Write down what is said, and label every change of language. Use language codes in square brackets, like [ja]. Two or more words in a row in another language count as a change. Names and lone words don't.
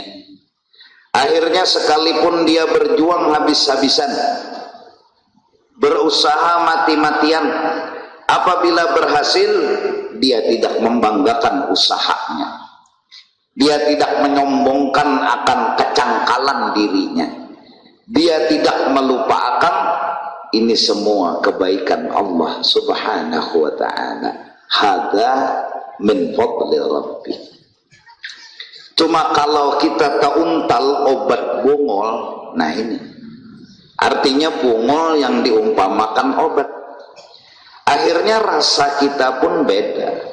[id] Akhirnya sekalipun dia berjuang habis-habisan, berusaha mati-matian, apabila berhasil, dia tidak membanggakan usahanya. Dia tidak menyombongkan akan kecangkalan dirinya. Dia tidak melupakan ini semua kebaikan Allah [ar] سبحانه وتعالى. هذا من فضل ربي. [id] Cuma kalau kita tauntal obat bungol, nah ini artinya bungol yang diumpamakan obat. Akhirnya rasa kita pun beda.